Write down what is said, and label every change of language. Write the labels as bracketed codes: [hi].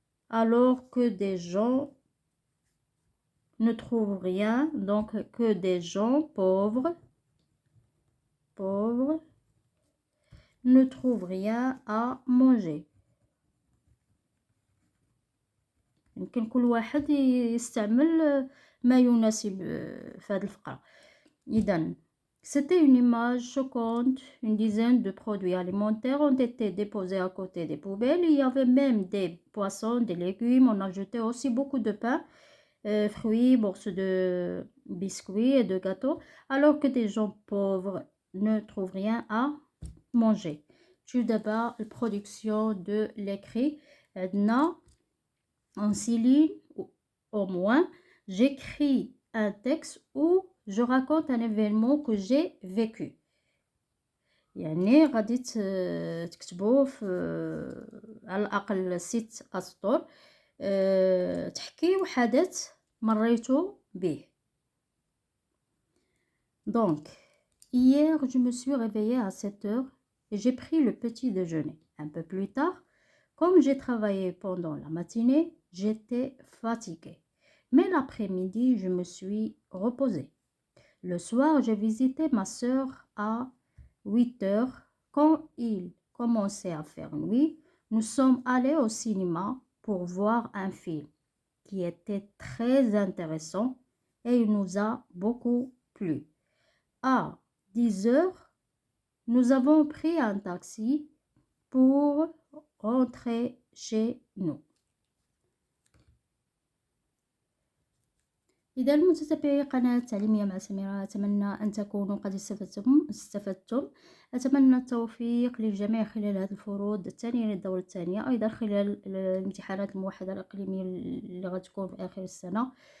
[fr] Alors que des gens ne trouvent rien, donc que des gens pauvres ne trouvent rien à manger. [ar] يمكن كل واحد يستعمل ما يناسب في هذه الفقرة. إذن [fr] c'était une image choquante. Une dizaine de produits alimentaires ont été déposés à côté des poubelles. Il y avait même des poissons, des légumes. On a jeté aussi beaucoup de pain, fruits, morceaux de biscuits et de gâteaux, alors que des gens pauvres ne trouvent rien à manger. Tout d'abord, la production de l'écrit. En 6 lignes au moins, j'écris un texte où je raconte un événement que j'ai vécu. [ar] يعني غادي تكتبوه في على الأقل 6 أسطر تحكيو حدث مريتو به. [fr] Donc, hier, je me suis réveillée à 7 heures et j'ai pris le petit déjeuner. Un peu plus tard, comme j'ai travaillé pendant la matinée, j'étais fatiguée. Mais l'après-midi, je me suis reposée. Le soir, j'ai visité ma sœur à 8 heures. Quand il commençait à faire nuit, nous sommes allés au cinéma pour voir un film qui était très intéressant et il nous a beaucoup plu. À 10 heures, nous avons pris un taxi pour rentrer chez nous. [ar] إذا متابعي قناة تعليمية مع سميرة، أتمنى أن تكونوا قد استفدتم. أتمنى التوفيق للجميع خلال هذه الفروض الثانية للدورة الثانية، أيضا خلال الامتحانات الموحدة الإقليمية اللي غتكون في آخر السنة.